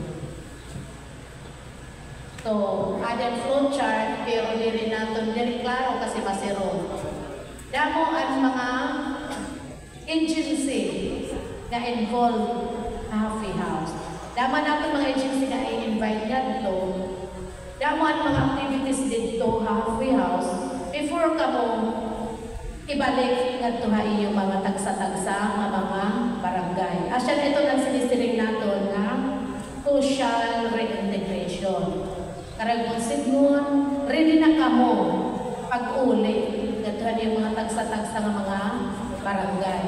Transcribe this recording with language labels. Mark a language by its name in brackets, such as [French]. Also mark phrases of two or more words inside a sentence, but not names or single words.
[Hiligaynon] So, [English] added flowchart, [Hiligaynon] pero diri natin diri klaro kasi masiro. Damo ang mga agency na involved sa Halfway House. Damo natin mga agency na i-invite dito. Damo ang mga activities dito sa Halfway House before ka mo ibalik nga tuha iyo mga tagsa-tagsa nga mga barangay. Asya na ito ang sinisiring natin nga [English] social reintegration. [Hiligaynon] Karagong sigun, ready na kamo pag-uli nga tuha yung mga tagsa-tagsa nga mga barangay.